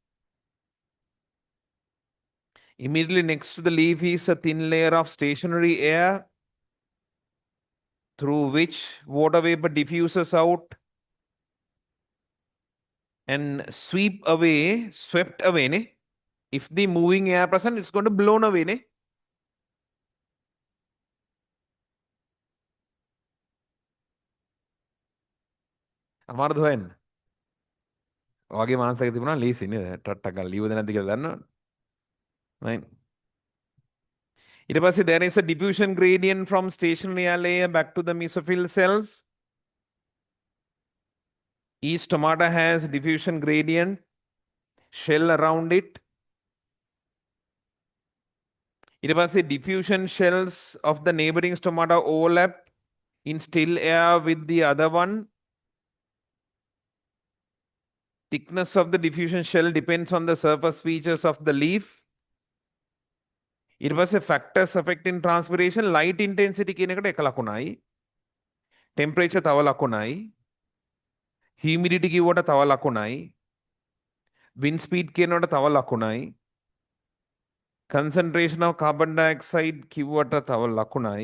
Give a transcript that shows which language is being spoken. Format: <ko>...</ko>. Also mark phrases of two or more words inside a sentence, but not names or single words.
<en>Immediately next to the leaf is a thin layer of stationary air through which water vapor diffuses out and swept away. If the moving air present, it's going to blown away.</en> <si>අමාරුද හොයන්න? ඔයගේ මානසික තිබුණා ලීසි නේද? ටට්ටක් ගාලා ලියුවද නැද්ද කියලා දන්නවද? right. ඊට පස්සේ</si> <en>there is a diffusion gradient from stationary air layer back to the mesophyll cells. Each stomata has diffusion gradient shell around it.</en> <si>ඊට පස්සේ</si> <en>diffusion shells of the neighboring stomata overlap in still air with the other one. Thickness of the diffusion shell depends on the surface features of the leaf.</en> <si>ඊට පස්සේ</si> <en>factors affecting transpiration light intensity</en> <si>කියන එකට එක ලකුණයි. temperature තව ලකුණයි. humidity කිව්වට තව ලකුණයි.</si> <en>wind speed</en> <si>කියනවට තව ලකුණයි.</si> <en>concentration of carbon dioxide</en> <si>කිව්වට තව ලකුණයි.</si>